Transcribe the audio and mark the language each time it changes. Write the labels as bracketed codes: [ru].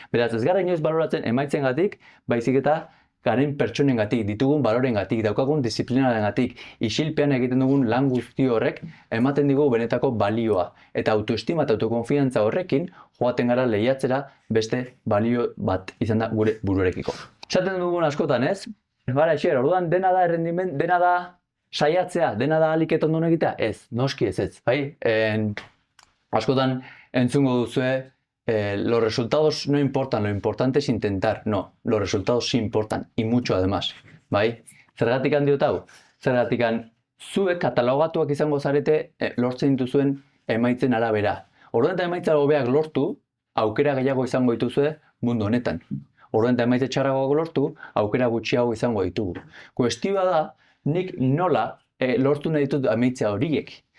[eu] Beraz, ez gara inoiz baloratzen emaitzengatik, baizik eta garen pertsonengatik, ditugun balorengatik, daukagun disiplinarengatik, isilpean egiten dugun lan guzti horrek ematen digu benetako balioa. Eta autoestima eta autokonfidantza horrekin joaten gara lehiatzera beste balio bat izan da gure buruarekiko. Esaten dugun askotan ez? Bara Aixer, orduan dena da errendimen, dena da saiatzea, dena da ahalik eta ondo egitea? Ez, noski ez, bai? Askotan entzungo duzue, [es] los resultados no importan, lo importante es intentar. No, los resultados sí importan, y mucho además. [eu] Bai? Zergatik diot hau? Zergatik zuek katalogatuak izango zarete lortzen dituzuen emaitzen arabera. Orduan eta emaitza hobeak lortu, aukera gehiago izango dituzue mundu honetan. Orduan eta emaitza txarragoak lortu, aukera gutxiago izango ditugu. Kuestioa da, nik nola lortu nahi ditut emaitza horiek.